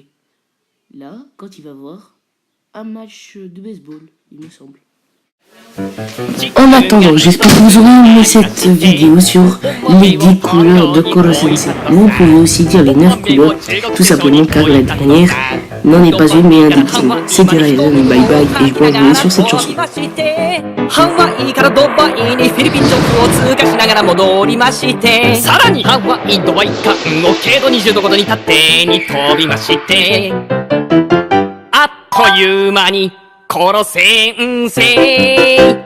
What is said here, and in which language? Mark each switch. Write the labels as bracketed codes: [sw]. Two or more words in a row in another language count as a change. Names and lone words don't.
[fr] Là, quand il va voir un match de baseball, il me semble. En attendant, j'espère que vous aurez aimé cette vidéo sur les 10 couleurs de Koro-sensei. Vous pouvez aussi dire les 9 couleurs, tout simplement car la dernière n'en est pas une mais un déguisement. C'était Ryan, bye bye, et je vous remercie sur cette chanson. [ja] ハワイからドバイにフィリピン直を通過しながら戻りましてさらにハワイドバイ間を経度20度ごとに縦に飛びましてあっという間に殺せんせい